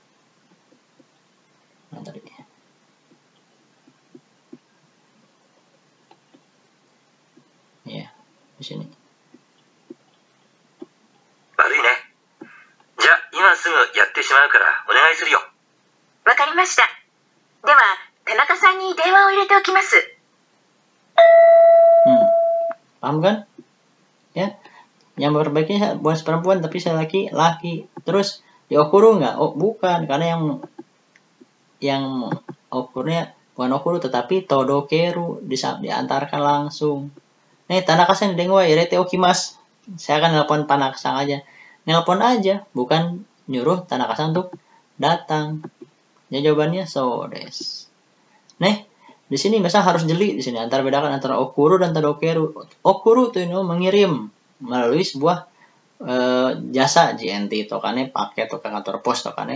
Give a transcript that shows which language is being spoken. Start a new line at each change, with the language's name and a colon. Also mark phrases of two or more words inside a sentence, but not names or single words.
Indonesian: Nah, tadi. Ya, di sini.
Japanese: 悪いね。じゃあ今すぐやってしまうからお願いするよ。わかりました。では、田中さんに電話を入れておきます。
Indonesian: Paham kan? Ya, yang berbaiknya bukan perempuan tapi saya laki. Terus di okuru nggak? Oh, bukan, karena yang okurnya bukan okuru tetapi todokeru, diantarkan langsung. Nih,
Japanese: 田中さん電話入れておきます.
Indonesian: Saya akan nelpon Tanaka-san aja. Nelpon aja, bukan nyuruh Tanaka-san untuk datang. Ya, jawabannya
Japanese: そうです.
Indonesian: Nih, di sini misalnya harus jeli di sini bedakan antara okuru dan todokeru. Okuru itu mengirim melalui sebuah jasa JNT tokane paket atau kantor pos tokane.